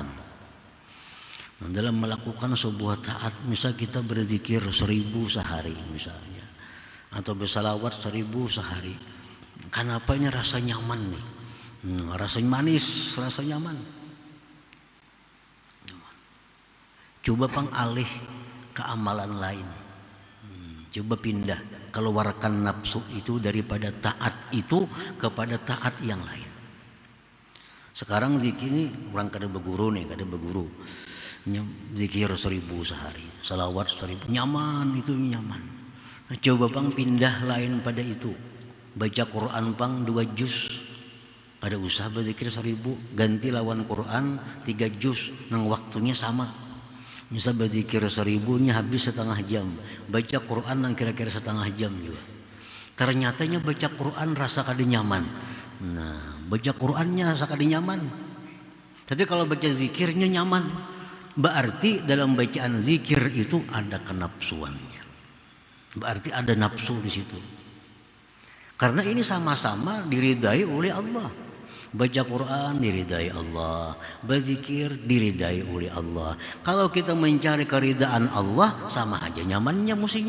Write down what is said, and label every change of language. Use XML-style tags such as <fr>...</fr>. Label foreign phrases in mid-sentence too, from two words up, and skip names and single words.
<id>Nah, dalam melakukan sebuah taat, misal kita berzikir 1000 sehari misalnya, atau bersalawat 1000 sehari, kenapa ini rasa nyaman nih, rasa manis, rasa nyaman. Coba pang alih ke amalan lain. Coba pindah, keluarkan nafsu itu daripada taat itu kepada taat yang lain.</id> <bjn>Sekarang zikir ini orang kada berguru nih, kada berguru.</bjn> <id>Zikir 1000 sehari, salawat 1000, nyaman itu nyaman.</id> <bjn>Nah, coba pang pindah lain pada itu. Baca Quran pang 2 juz. Kada usah berzikir 1000, ganti lawan Quran 3 juz, nang waktunya sama.</bjn> <id>Misal berzikir 1000-nya habis setengah jam, baca Quran yang kira-kira setengah jam juga.</id> <bjn>Ternyatanya baca Quran rasa kada nyaman. Nah, baca Qurannya rasa kada nyaman. Tapi kalau baca zikirnya nyaman.</bjn> <id>Berarti dalam bacaan zikir itu ada kenapsuannya. Berarti ada nafsu di situ. Karena ini sama-sama diridai oleh Allah. Baca Quran diridai Allah, berzikir diridai oleh Allah. Kalau kita mencari keridaan Allah, sama aja nyamannya mestinya.</id>